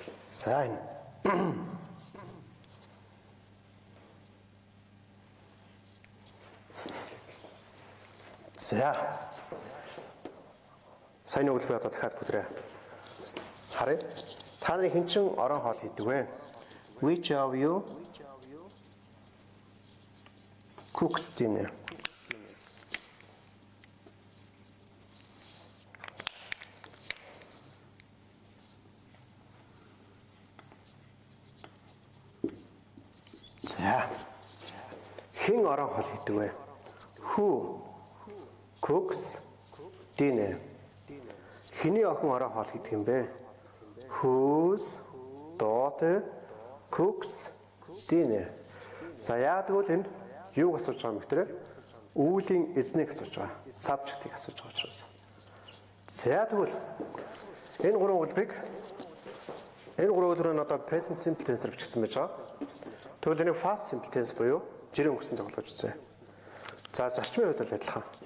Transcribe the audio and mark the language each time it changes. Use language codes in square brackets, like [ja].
[mn] За энэ сайн өгүүлбэр одоо дахиад бүдрээ харъя. Та нарын хэн чин орон хоол хийдэг вэ? [en] Which of you cooks dinner? [mn] За хэн орон хоол хийдэг вэ? [en] Who cooks dinner? [mn] Хэний охин орон хоол хийдэг юм бэ? [en] Whose daughter cooks dinner? [mn] За яагаад гэвэл энэ юуг асууж байгаа юм бэ? Үүлийн эзнийг асууж байгаа. Subject-ийг асууж байгаа учраас. За тэгвэл энэ гурван үйлбэрийг одоо present simple tense-ээр бичигдсэн байж байгаа. Тэгвэл энэ past simple tense буюу жирийн өнгөрсөн цогцолгож үзье. За зарчмын хувьд л адилхан.